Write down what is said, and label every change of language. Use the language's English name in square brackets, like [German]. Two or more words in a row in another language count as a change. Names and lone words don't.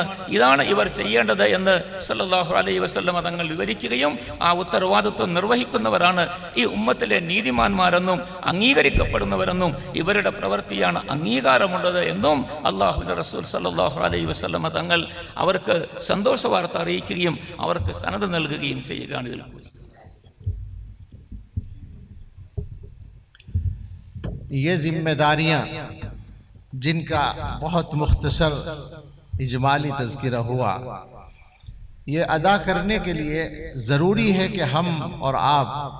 [Malayalam] ഇതാണ് ഇവർ ചെയ്യേണ്ടത് എന്ന് [Arabic] صلى الله عليه وسلم [Malayalam] തങ്ങൾ വിവരിക്കുകയും ആ ഉത്തരവാദിത്വം നിർവഹിക്കുന്നവരാണ് ഈ ഉമ്മത്തിലെ നീതിമാന്മാരെന്നും അംഗീകരിക്കപ്പെടുന്നവരെന്നും ഇവരുടെ പ്രവൃത്തിയാണ് അംഗീകാരമുള്ളത് എന്നും അല്ലാഹുവിൻ്റെ റസൂൽ [Arabic] صلى الله عليه وسلم [Malayalam] തങ്ങൾ അവർക്ക് സന്തോഷ വാർത്ത അറിയിക്കുകയും അവർക്ക് സനദ് നൽകുകയും ചെയ്യുകയാണ്. ഇതിൽ [Urdu] یہ ذمہ جن کا بہت مختصر اجمالی تذکرہ ہوا، یہ ادا کرنے کے لیے ضروری ہے کہ ہم اور آپ